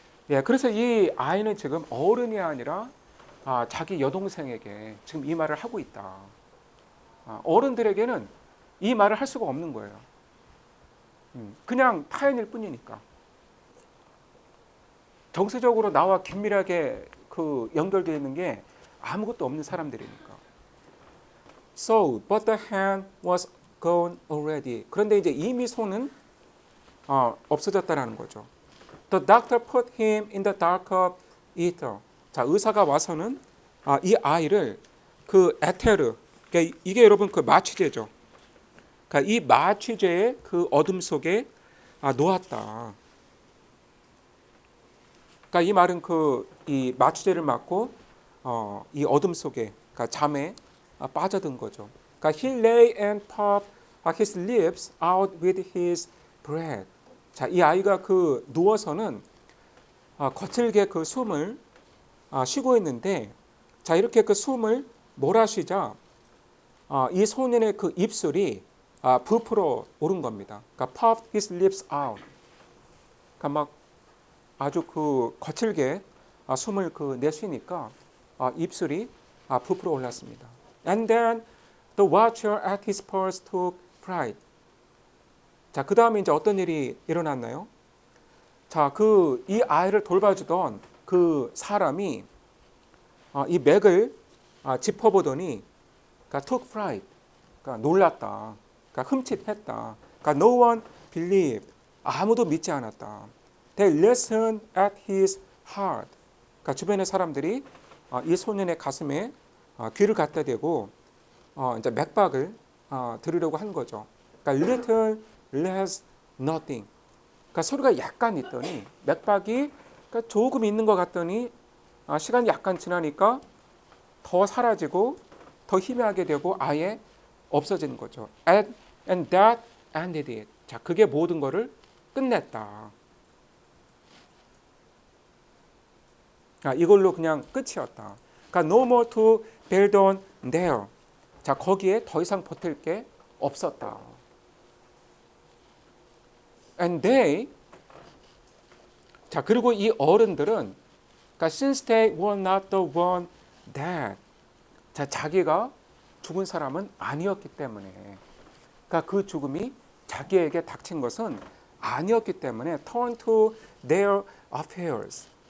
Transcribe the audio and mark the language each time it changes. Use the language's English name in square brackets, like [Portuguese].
[Korean] 예, 그래서 이 아이는 지금 어른이 아니라 자기 여동생에게 지금 이 말을 하고 있다. 어른들에게는 이 말을 할 수가 없는 거예요. 그냥 타인일 뿐이니까. 정서적으로 나와 긴밀하게 그 연결되어 있는 게 아무것도 없는 사람들이니까. [English] So, but the hand was gone already. [Korean] 그런데 이제 이미 손은 없어졌다라는 거죠. [English] The doctor put him in the dark of ether. [Korean] 자, 의사가 와서는 이 아이를 그 에테르, 그러니까 이게 여러분 그 마취제죠. 그러니까 이 마취제의 그 어둠 속에 놓았다. 그러니까 이 말은 그 이 마취제를 맞고 이 어둠 속에, 그러니까 잠에 빠져든 거죠. 그러니까 [English] he lay and puffed his lips out with his breath. [Korean] 자, 이 아이가 그 누워서는 거칠게 그 숨을 쉬고 있는데, 자 이렇게 그 숨을 몰아쉬자 이 소년의 그 입술이 부풀어 오른 겁니다. 그러니까 [English] puffed his lips out. [Korean] 그러니까 막 아주 그 거칠게 숨을 그 내쉬니까 입술이 부풀어 올랐습니다. [English] And then the watcher at his pulse took fright. [Korean] 자, 그 다음에 이제 어떤 일이 일어났나요? 자, 그 이 아이를 돌봐주던 그 사람이 이 맥을 짚어보더니, 그러니까 [English] took fright, [Korean] 그러니까 놀랐다, 그러니까 흠칫했다. 그러니까 [English] no one believed, [Korean] 아무도 믿지 않았다. [English] They listened at his heart. [Korean] 그러니까 주변의 사람들이 이 소년의 가슴에 귀를 갖다 대고 이제 맥박을 들으려고 한 거죠. 그러니까 [English] little, less, nothing. [Korean] 그러니까 소리가 약간 있더니 맥박이 그러니까 조금 있는 것 같더니 시간이 약간 지나니까 더 사라지고 더 희미하게 되고 아예 없어지는 거죠. [English] And that ended it. [Korean] 자, 그게 모든 거를 끝냈다. 이걸로 그냥 끝이었다. 그러니까 [English] no more to build on there. [Korean] 자, 거기에 더 이상 버틸 게 없었다. [English] And they, [Korean] 자, 그리고 이 어른들은, 그러니까 [English] since they were not the one that, [Korean] 자, 자기가 죽은 사람은 아니었기 때문에, 그러니까 그 죽음이 자기에게 닥친 것은 아니었기 때문에 [English] turn to their affairs.